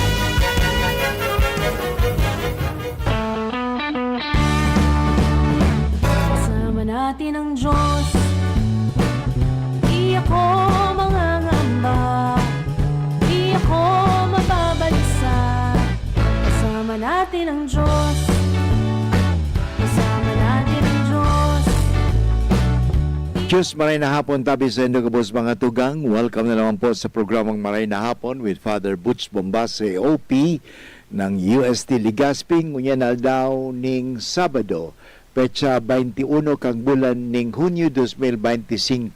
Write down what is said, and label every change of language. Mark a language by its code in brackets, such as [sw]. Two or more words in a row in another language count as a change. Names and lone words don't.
[tl] Kasama natin ang Diyos, di ako mangangamba, di ako mababalisa. Kasama natin ang Diyos, kasama natin ang Diyos. Diyos, [bik] maray na hapon tabi sa inyo kabos mga tugang. Welcome na naman po sa programang Maray na Hapon with Father Butch Bombase, OP ng UST Ligasping. Ngunyan na daw ning Sabado, petsa 21 kang bulan ning Hunyo 2025.